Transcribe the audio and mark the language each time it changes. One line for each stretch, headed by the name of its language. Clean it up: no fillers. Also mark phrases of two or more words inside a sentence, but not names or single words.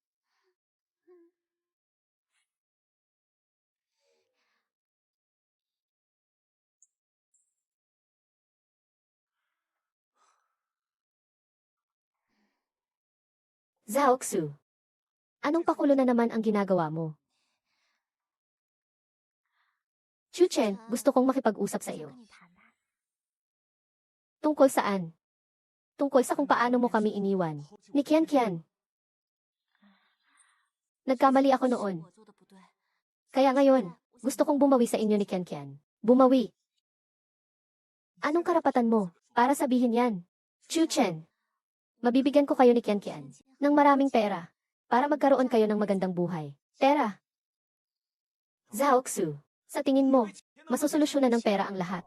Filipino: Zhaoxu, anong pakulo na naman ang ginagawa mo? Chu Chen, gusto kong makipag-usap sa
Chinese: 想
Filipino: iyo.
Chinese: 跟你谈谈。
Filipino: Tungkol saan? Tungkol sa kung paano mo kami iniwan. Ni Kian. Nagkamali ako
Chinese: 是
Filipino: noon.
Chinese: 我做的不对。
Filipino: Kaya ngayon, gusto kong bumawi sa inyo ni Kian. Bumawi. Anong karapatan mo para sabihin yan? Chu Chen, mabibigyan ko kayo ni Kian ng maraming pera para magkaroon kayo ng magandang buhay. Pera. Zhaoxu, sa tingin mo, masosolusyonan ng pera ang lahat.